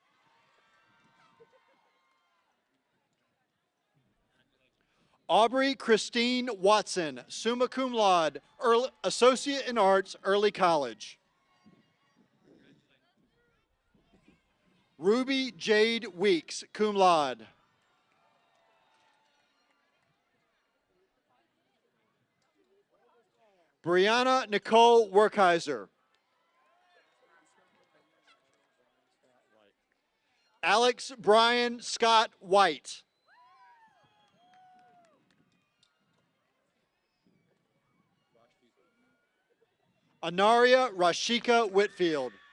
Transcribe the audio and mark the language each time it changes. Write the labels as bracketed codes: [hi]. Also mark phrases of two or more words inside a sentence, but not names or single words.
[en] Aubrey Christine Watson, [la] summa cum laude, [en] Associate in Arts, Early College. Ruby Jade Weeks, [la] cum laude. [en] Brianna Nicole Werkheiser. Alex Brian Scott White. Anaria Rashika Whitfield.